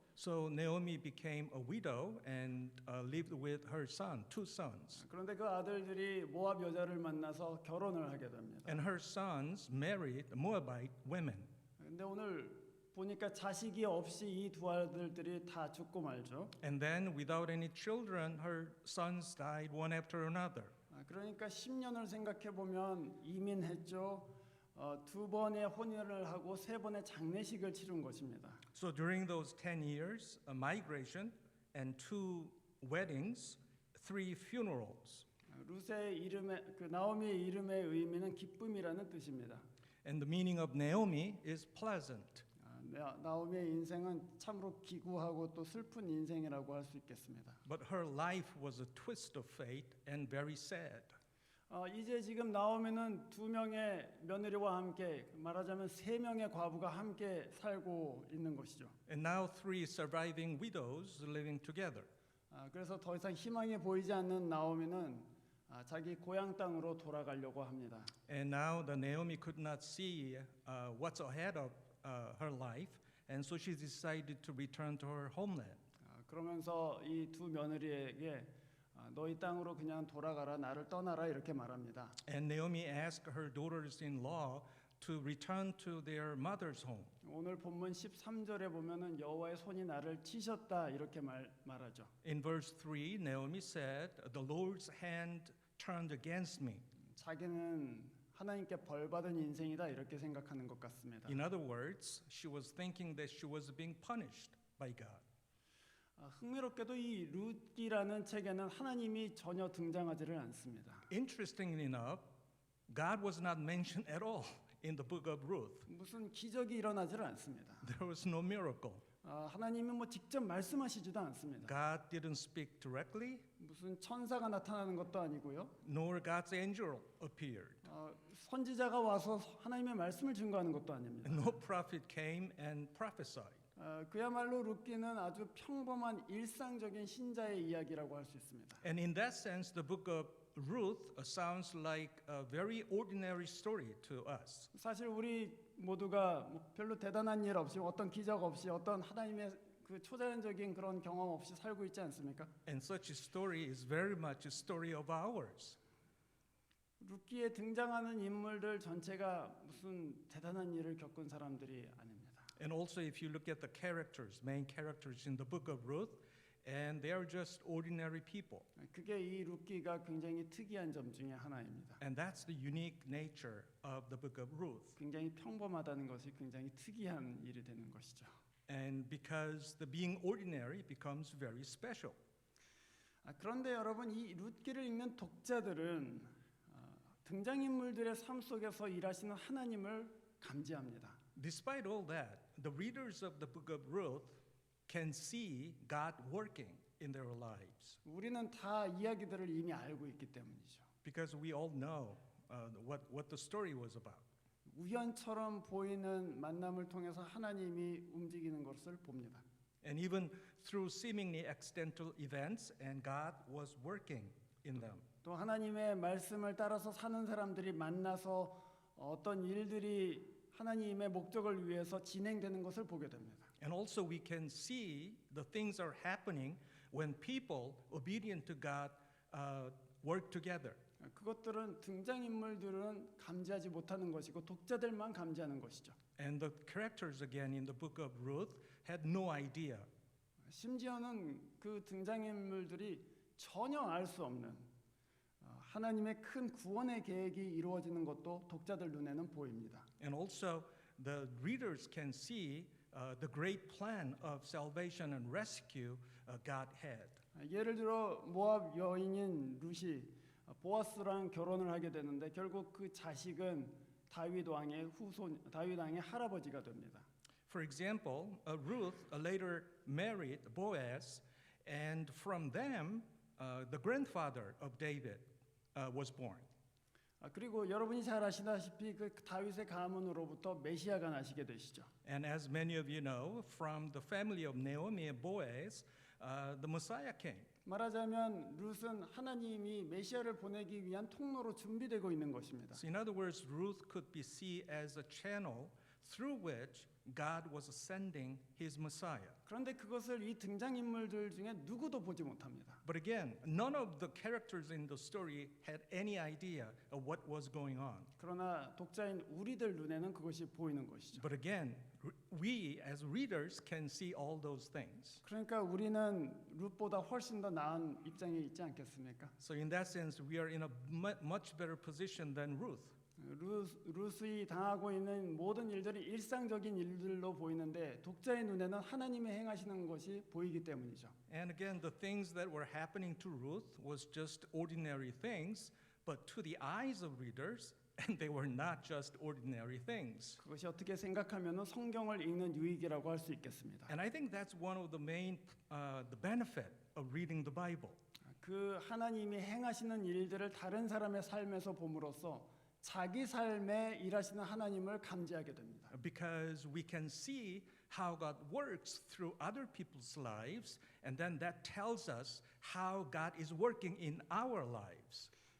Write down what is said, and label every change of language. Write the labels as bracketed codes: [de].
[en] So Naomi became a widow and lived with her son, two sons. [ko] 그런데 그 아들들이 모압 여자를 만나서 결혼을 하게 됩니다. [en] And her sons married Moabite women. [ko] 근데 오늘 보니까 자식이 없이 이 두 아들들이 다 죽고 말죠. [en] And then without any children, her sons died one after another. [ko] 그러니까 10년을 생각해 보면 이민했죠. 두 번의 혼인을 하고 세 번의 장례식을 치른 것입니다. [en] So during those 10 years, a migration and 2 weddings, 3 funerals. [ko] 룻의 이름의 나오미의 이름의 의미는 기쁨이라는 뜻입니다. [en] And the meaning of Naomi is pleasant. [ko] 나오미의 인생은 참으로 기구하고 또 슬픈 인생이라고 할 수 있겠습니다. [en] But her life was a twist of fate and very sad. [ko] 이제 지금 나오미는 두 명의 며느리와 함께 말하자면 세 명의 과부가 함께 살고 있는 것이죠. [en] And now 3 surviving widows living together. [ko] 그래서 더 이상 희망이 보이지 않는 나오미는 자기 고향 땅으로 돌아가려고 합니다. [en] And now the Naomi could not see what's ahead of her life, and so she decided to return to her homeland. [ko] 그러면서 이 두 며느리에게 너희 땅으로 그냥 돌아가라, 나를 떠나라 이렇게 말합니다. [en] And Naomi asked her daughters-in-law to return to their mother's home. [ko] 오늘 본문 13절에 보면은 여호와의 손이 나를 치셨다 이렇게 말하죠. [en] In verse 3, Naomi said, "The Lord's hand turned against me." [ko] 자기는 하나님께 벌 받은 인생이다 이렇게 생각하는 것 같습니다. [en] In other words, she was thinking that she was being punished by God. [ko] 흥미롭게도 이 룻기라는 책에는 하나님이 전혀 등장하지를 않습니다. [en] Interestingly enough, God was not mentioned at all in the book of Ruth. [ko] 무슨 기적이 일어나지를 않습니다. [en] There was no miracle. [ko] 하나님이 뭐 직접 말씀하시지도 않습니다. [en] God didn't speak directly, [ko] 무슨 천사가 나타나는 것도 아니고요. [en] nor God's angel appeared. [ko] 선지자가 와서 하나님의 말씀을 증거하는 것도 아닙니다. [en] No prophet came and prophesied. [ko] 그야말로 룻기는 아주 평범한 일상적인 신자의 이야기라고 할 수 있습니다. [en] And in that sense, the book of Ruth sounds like a very ordinary story to us. [ko] 사실 우리 모두가 뭐 별로 대단한 일 없이 어떤 기적 없이 어떤 하나님의 그 초자연적인 그런 경험 없이 살고 있지 않습니까? [en] And such a story is very much a story of ours. [ko] 룻기에 등장하는 인물들 전체가 무슨 대단한 일을 겪은 사람들이 아닙니다. [en] And also if you look at the characters, main characters in the book of Ruth, and they are just ordinary people. [ko] 그게 이 룻기가 굉장히 특이한 점 중에 하나입니다. [en] And that's the unique nature of the book of Ruth. [ko] 굉장히 평범하다는 것이 굉장히 특이한 일이 되는 것이죠. [en] And because the being ordinary becomes very special. [ko] 그런데 여러분 이 룻기를 읽는 독자들은 등장인물들의 삶 속에서 일하시는 하나님을 감지합니다. [en] Despite all that, the readers of the book of Ruth can see God working in their lives. [ko] 우리는 다 이야기들을 이미 알고 있기 때문이죠. [en] Because we all know what the story was about. [ko] 우연처럼 보이는 만남을 통해서 하나님이 움직이는 것을 봅니다. [en] And even through seemingly accidental events, and God was working in them. [ko] 또 하나님의 말씀을 따라서 사는 사람들이 만나서 어떤 일들이 하나님의 목적을 위해서 진행되는 것을 보게 됩니다. [en] And also we can see the things are happening when people obedient to God work together. [ko] 그것들은 등장인물들은 감지하지 못하는 것이고 독자들만 감지하는 것이죠. [en] And the characters again in the book of Ruth had no idea. [ko] 심지어는 그 등장인물들이 전혀 알 수 없는 하나님의 큰 구원의 계획이 이루어지는 것도 독자들 눈에는 보입니다. [en] And also the readers can see the great plan of salvation and rescue God had. [ko] 예를 들어 모압 여인인 룻이 보아스랑 결혼을 하게 되는데 결국 그 자식은 다윗 왕의 다윗 왕의 할아버지가 됩니다. [en] For example, Ruth later married Boaz, and from them the grandfather of David was born. [ko] 그리고 여러분이 잘 아시다시피 그 다윗의 가문으로부터 메시아가 나시게 되시죠. [en] And as many of you know, from the family of Naomi and Boaz, the Messiah came. [ko] 말하자면 룻은 하나님이 메시아를 보내기 위한 통로로 준비되고 있는 것입니다. [en] So in other words, Ruth could be seen as a channel through which God was sending his Messiah. [ko] 그런데 그것을 이 등장인물들 중에 누구도 보지 못합니다. [en] But again, none of the characters in the story had any idea of what was going on. [ko] 그러나 독자인 우리들 눈에는 그것이 보이는 것이죠. [en] But again, we as readers can see all those things. [ko] 그러니까 우리는 룻보다 훨씬 더 나은 입장에 있지 않겠습니까? [en] So in that sense, we are in a much better position than Ruth. [ko] 룻이 당하고 있는 모든 일들이 일상적인 일들로 보이는데 독자의 눈에는 하나님의 행하시는 것이 보이기 때문이죠. [en] And again, the things that were happening to Ruth was just ordinary things, but to the eyes of readers, and they were not just ordinary things. [ko] 그것이 어떻게 생각하면 성경을 읽는 유익이라고 할 수 있겠습니다. [en] And I think that's one of the main the benefit of reading the Bible. [ko] 그 하나님이 행하시는 일들을 다른 사람의 삶에서 봄으로써 자기 삶에 일하시는 하나님을 감지하게 됩니다. [en] Because we can see how God works through other people's lives, and then that tells us how God is working in our lives.